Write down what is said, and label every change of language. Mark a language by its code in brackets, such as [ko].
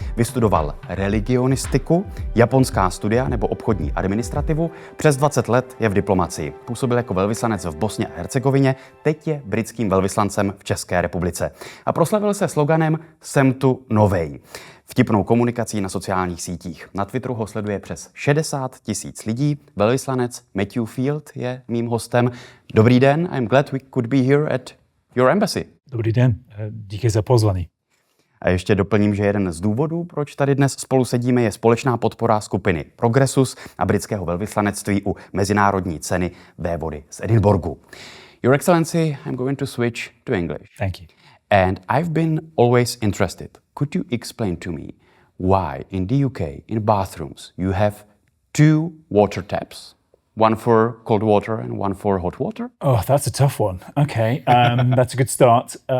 [cs] Vystudoval religionistiku, japonská studia nebo obchodní administrativu, přes 20 let je v diplomacii. Působil jako velvyslanec v Bosně a Hercegovině, teď je britským velvyslancem v České republice. A proslavil se sloganem Jsem tu novej. Vtipnou komunikací na sociálních sítích. Na Twitteru ho sleduje přes 60 000 lidí. Velvyslanec Matthew je mým hostem. Dobrý den, [en] I'm glad we could be here at your embassy. [cs] Dobrý den, díky za pozvání. A ještě doplním, že jeden z důvodů, proč tady dnes spolu sedíme, je společná podpora skupiny Progressus a britského velvyslanectví u mezinárodní ceny vévody z Edinburghu. [en] Your Excellency, I'm going to switch to English. Thank you. And I've been always interested. Could you explain to me why in the UK, in bathrooms, you have two water taps? One for cold water and one for hot water? Oh, that's a tough one. Okay, that's a good start.